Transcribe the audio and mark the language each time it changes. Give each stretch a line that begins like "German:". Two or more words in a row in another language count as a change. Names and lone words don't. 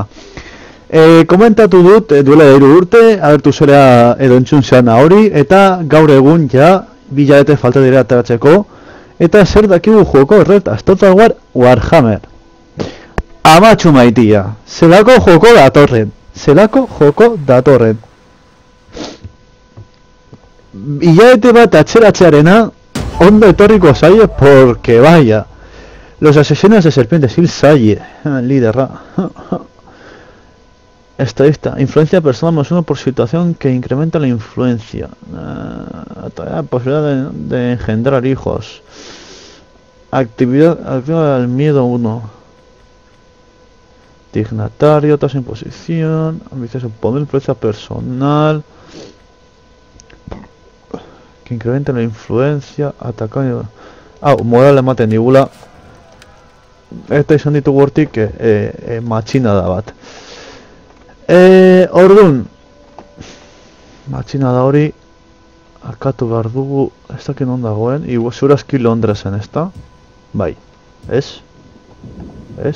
Basque: Komentatu dut duela 3 urte, agertu zera edo entzun zeana hori, eta gaur egun ja bilabete falta dira ateratzeko, eta zer dakigu joko horretaz, Total War Warhammer. Amatxu maitia, zelako joko datorren. Bilabete bat atzeratzearena ondo etorriko zaie,
Spanish: porque vaya. Los asesinos de serpientes
Basque: hil zaie, liderra.
Spanish: Estadista, influencia personal más 1 por situación que incrementa la influencia. Posibilidad de engendrar hijos. Actividad activa del miedo 1. Dignatario, tasa de imposición, ambicioso poder, influencia personal. Que incrementa la influencia, atacar.
Basque: Moral ematen digula. Eta izan ditugu hortik matxina da bat. Orduan, matxina da hori, akatu behar dugu, ez dakit non dagoen, segurazki Londresen, ez da? Bai, ez? Ez?